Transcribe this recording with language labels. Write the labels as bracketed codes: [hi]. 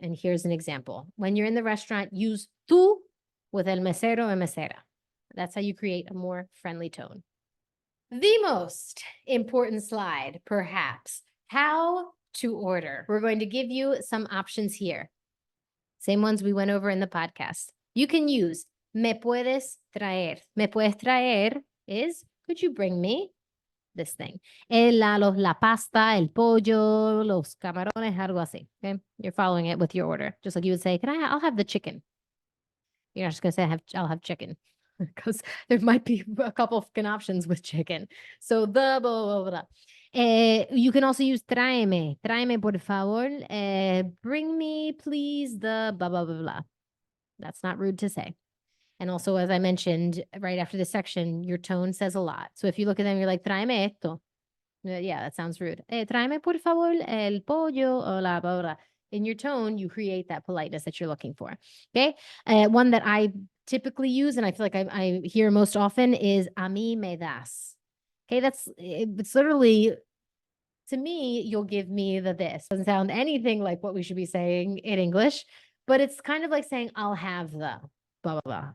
[en] And here's an example. When you're in the restaurant, use tú with el mesero and mesera. That's how you create a more friendly tone. The most important slide, perhaps, how to order. We're going to give you some options here. Same ones we went over in the podcast. You can use [es] me puedes traer. [en] Me puedes traer is, could you bring me this thing? [es] La pasta, el pollo, los camarones, algo así. [en] Okay, you're following it with your order. Just like you would say, I'll have the chicken. You're not just going to say, I'll have chicken, because there might be a couple of options with chicken. So the blah, blah, blah. You can also use tráeme. [es] Tráeme, por favor. [en] Bring me, please, the blah, blah, blah, blah. That's not rude to say. And also, as I mentioned, right after this section, your tone says a lot. So if you look at them, you're like, [es] tráeme esto. [en] Yeah, that sounds rude. [es] Tráeme, por favor, el pollo, o la blah, blah. [en] In your tone, you create that politeness that you're looking for. Okay. One that I typically use, and I feel like I hear most often, is [es] a mí me das. [en] Okay. It's literally, to me, you'll give me the this. Doesn't sound anything like what we should be saying in English, but it's kind of like saying, I'll have the blah, blah, blah.